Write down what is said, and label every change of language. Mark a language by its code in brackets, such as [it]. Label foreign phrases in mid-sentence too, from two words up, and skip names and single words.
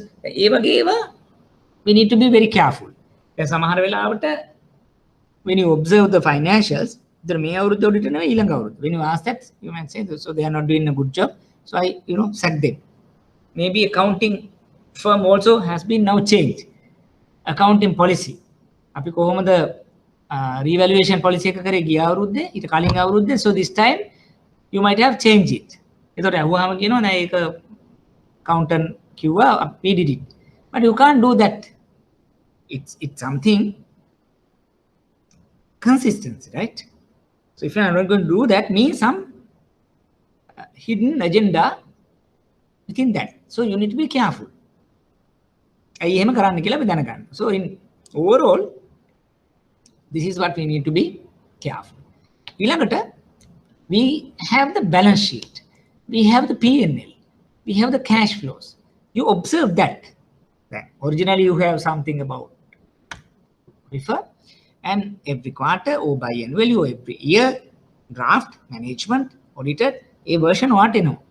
[en] We need to be very careful. When you observe the financials, when you ask that, you might say, so they are not doing a good job, so I sack them. Maybe accounting firm also has been now changed. Accounting policy. [si] අපි කොහොමද [en] revaluation policy [si] එක කරේ ගිය අවුරුද්දේ ඊට කලින් අවුරුද්දේ, [en] so this time you might have changed it. [si] එතකොට අහුවාම කියනවා නෑ ඒක accountant කිව්වා [en] we did it, but you can't do that. It's something consistency, right? So if you are not going to do that, means some hidden agenda within that. So you need to be careful. [si] ඇයි එහෙම කරන්න කියලා අපි දැනගන්න. [en] So in overall, this is what we need to be careful. ඊළඟට we have the balance sheet, we have the P&L, we have the cash flows. You observe that. Then originally you have something about refer, and every quarter or biannually or every year, draft, management, audited, a version what you know.